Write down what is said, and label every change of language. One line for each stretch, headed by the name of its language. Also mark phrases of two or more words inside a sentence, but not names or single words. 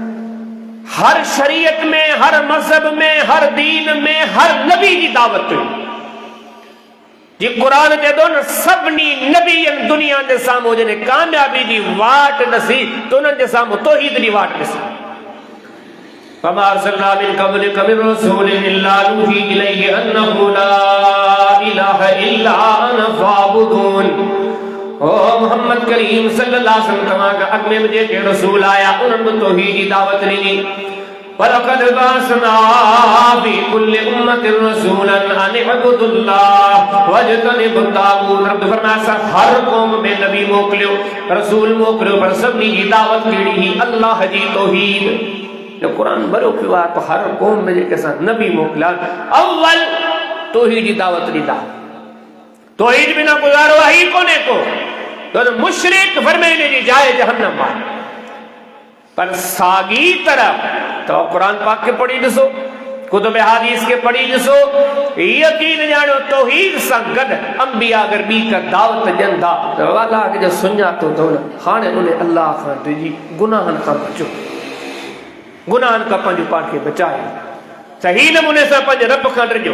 Sindhi: हर शरीयत में, हर मज़हब में, हर दीन में, हर नबी जी दावत हुई। जी क़ुरान चए थो न सभिनी नबीअनि दुनिया जे साम्हूं जॾहिं कामयाबी जी वाट ॾसी त उन्हनि जे साम्हूं तौहीद जी वाट ॾसी।
Arabic: فما أرسلنا من قبلك من رسول إلا نوحي إليه أنه لا إله إلا أنا فاعبدون.
Sindhi: ओ मोहम्मद करीम
Arabic: صلى الله عليه وسلم
Sindhi: तव्हां खां अॻु में जेके रसूल आया उन्हनि तौहीद जी दावत ॾिनी।
Arabic: ولقد بعثنا في كل أمة رسولا أن اعبدوا الله واجتنبوا الطاغوت.
Sindhi: रब फरमाए असां हर क़ौम में नबी मोकिलियो, रसूल मोकिलियो, पर सभिनी जी दावत कहिड़ी हुई? अल्लाह जी तौहीद। जो क़ुरान भरियो पियो आहे त हर क़ौम में जेके असां नबी मोकिलिया अव्वल तौहीद जी दावत ॾींदा। तौहीद बिना गुज़ारो आहे ई कोन्हे को, तो मुशरिक फरमाइने जी जाइ जहन्नम आहे। पर साॻी तरह तो कुरान पाक के पढ़ी ॾिसो, कुतुब हदीस के पढ़ी ॾिसो, यकीन ॼाणो तौहीद सां गॾु अंबिया अगर ॿी का दावत ॾियनि था त अल्लाह खे सुञातो अथव न, हाणे उन अल्लाह खां डिॼी गुनाहनि खां बचो, गुनाहनि खां पंहिंजो पाण खे बचायो, सही नमूने सां पंहिंजे रब खां डिॼो।